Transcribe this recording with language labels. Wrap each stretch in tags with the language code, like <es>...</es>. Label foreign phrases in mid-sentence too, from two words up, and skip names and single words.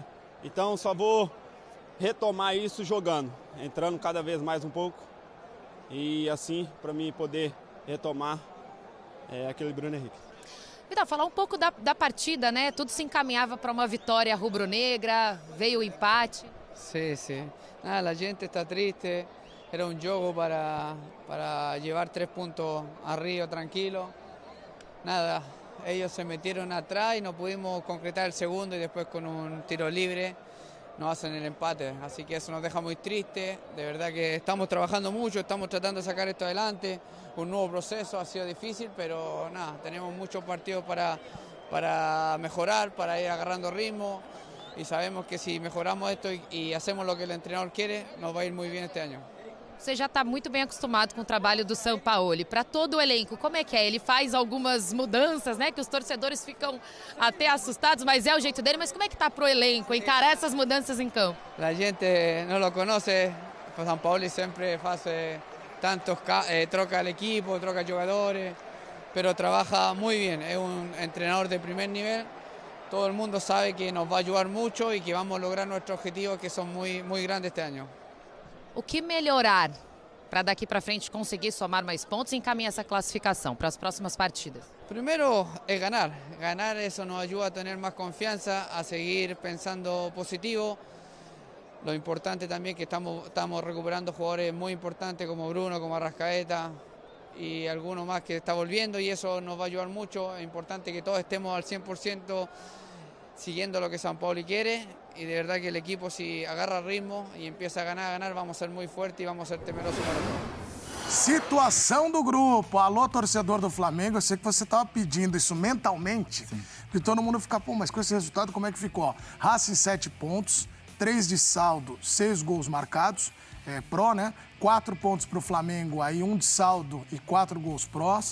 <pt>Então só vou retomar isso jogando, entrando cada vez mais um pouco. E assim, para mim poder retomar aquele Bruno Henrique. Vidal, falar um pouco da partida, né? Tudo se encaminhava para uma vitória rubro-negra, veio o empate.</pt> <es>Sí, sí. Nada, la gente está triste. Era un juego para llevar 3 puntos arriba tranquilo. Nada, ellos se metieron atrás y no pudimos concretar el segundo y después con un tiro libre nos hacen el empate. Así que eso nos deja muy triste. De verdad que estamos trabajando mucho, estamos tratando de sacar esto adelante. Un nuevo proceso, ha sido difícil, pero nada, tenemos muchos partidos para mejorar, para ir agarrando ritmo. Y sabemos que si mejoramos esto y hacemos lo que el entrenador quiere, nos va a ir muy bien este año.</es> <pt>Você já está muito bem acostumado com o trabalho do Sampaoli. Para todo o elenco, como é que é? Ele faz algumas mudanças, né? Que os torcedores ficam até assustados, mas é o jeito dele. Mas como é que está para o elenco encarar essas mudanças em campo?</pt> <es>La gente no lo conoce, Sampaoli siempre hace tantos, troca el equipo, troca jugadores, pero trabaja muy bien. Es un entrenador de primer nivel. Todo el mundo sabe que nos va a ayudar mucho y que vamos a lograr nuestros objetivos que son muy, muy grandes este año.</es> <pt>O que melhorar para daqui para frente conseguir somar mais pontos e encaminhar essa classificação para as próximas partidas?</pt> <es>Primero es ganar. Ganar eso nos ayuda a tener más confianza, a seguir pensando positivo. Lo importante también que estamos recuperando jugadores muy importantes como Bruno, como Arrascaeta y algunos más que está volviendo y eso nos va a ayudar mucho. Es importante que todos estemos al 100% siguiendo lo que Sampaoli quiere y de verdad que el equipo si agarra ritmo y empieza a ganar, vamos a ser muy fuertes y vamos a ser temerosos para todo.</es> <pt>Situação do grupo. Alô, torcedor do Flamengo, eu sei que você estava pedindo isso mentalmente, que todo mundo fica, pô, mas com esse resultado como é que ficou? Racing 7 pontos, 3 de saldo, 6 gols marcados, pró, né? 4 pontos para o Flamengo, aí 1 de saldo e 4 gols prós.</pt>